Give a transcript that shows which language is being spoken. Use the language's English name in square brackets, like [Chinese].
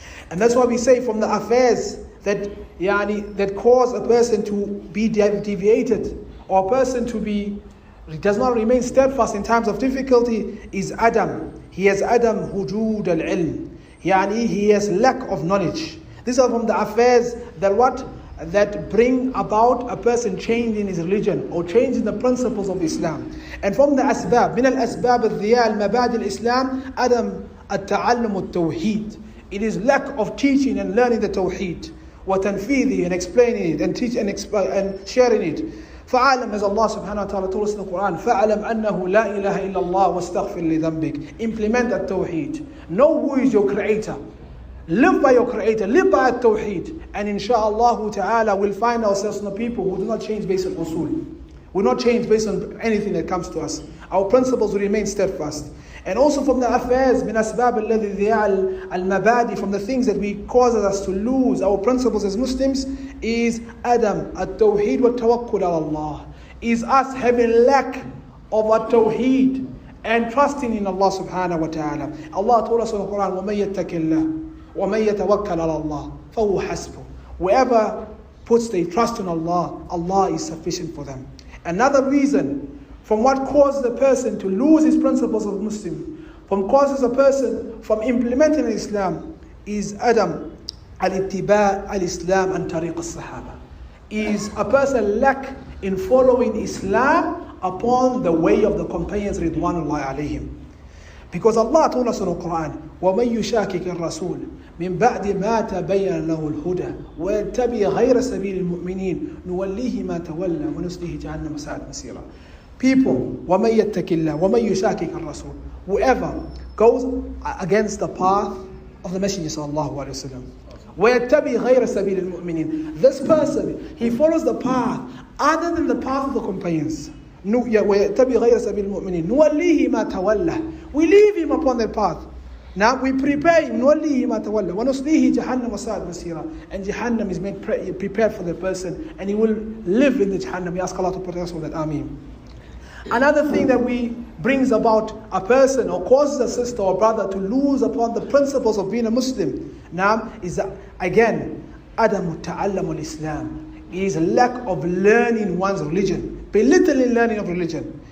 [English] And that's why we say from the affairs that cause a person to be deviated, or a person to be does not remain steadfast in times of difficulty, is Adam. He has [Arabic] Adam hujud al-ilm. [English] He has lack of knowledge. These are from the affairs that bring about a person changing his religion or changing the principles of Islam. And from the asbab, [Arabic] من الأسباب الضياء المبادئ الإسلام Adam التعلم التوحيد. [English] It is lack of teaching and learning the Tawheed, وتنفيذه, and explaining it, and teach and sharing it. فَعَلَمْ, as Allah subhanahu wa ta'ala told us in the Quran, [Arabic] فَعَلَمْ أَنَّهُ لَا إِلَهَ إِلَّا اللَّهُ وَاسْتَغْفِرْ لِذَنْبِكَ. [English] Implement that Tawheed. Know who is your Creator. Live by your Creator. Live by that Tawheed. And insha'Allah ta'ala we'll find ourselves in the people who do not change based on usul. Will not change based on anything that comes to us. Our principles will remain steadfast. And also from the affairs, [Arabic] من أسباب الذي ذياء المبادئ, [English] from the things that we cause us to lose our principles as Muslims, is Adam, [Arabic] at-tawheed wa tawakkul ala Allah. [English] Is us having lack of at-tawheed and trusting in Allah subhanahu wa ta'ala. Allah told us in the Quran, [Arabic] وَمَن يَتَّقِ اللَّهِ وَمَن يَتَوَكَّلْ عَلَى اللَّهِ فَهُوَ حَسْبُهُ. [English] Whoever puts their trust in Allah, Allah is sufficient for them. Another reason from what causes a person to lose his principles of Muslim, from causes a person from implementing Islam, is [Arabic] Adam al-ittiba' al-Islam and tariq al-sahaba. [English] Is a person lack in following Islam upon the way of the companions ridwanullahi alayhim. Because Allah told us in the Quran, [Arabic] وَمَن يُشَاكِكِ الرَّسُولِ مِن بَعْدِ مَا تَبَيَّنَ لَهُ الْهُدَى وَيَتَّبِعْ غَيْرَ سَبِيلِ الْمُؤْمِنِينَ نُوَلِّهِ مَا تَوَلَّى وَنُصْلِهِ جَهَنَّمَ سَاءَتْ مَصِيرًا. [English] People, [Arabic] وَمَن يَتَّقِ اللَّهِ وَمَن يُشَاكِكِ الرَّسُولِ, [English] whoever goes against the path of the Messenger sallallahu alaihi wasallam, [Arabic] وَيَتَّبِعْ غَيْرَ سَبِيلِ الْمُؤْمِنِينَ, [English] this person, he follows the path other than the path of the companions. [Arabic] وَيَتَّبِعْ غَيْرَ سَبِيلِ الْمُؤْمِنِينَ نُوَلِّهِ مَا تَوَلَّى, [English] we leave him upon their path. Now we prepare him, [Arabic] نُوَلِّهِ مَا تَوَلَّى وَنُصْلِهِ جَهَنَّمَ سَاءَتْ مَصِيرًا, [English] and Jahannam is made prepared for the person, and he will live in the Jahannam. We ask Allah to protect us from that. Ameen. Another thing that brings about a person or causes a sister or brother to lose upon the principles of being a Muslim, now is again [Arabic] Adamu ta'allamul Islam, [English] is lack of learning one's religion, belittling learning of religion.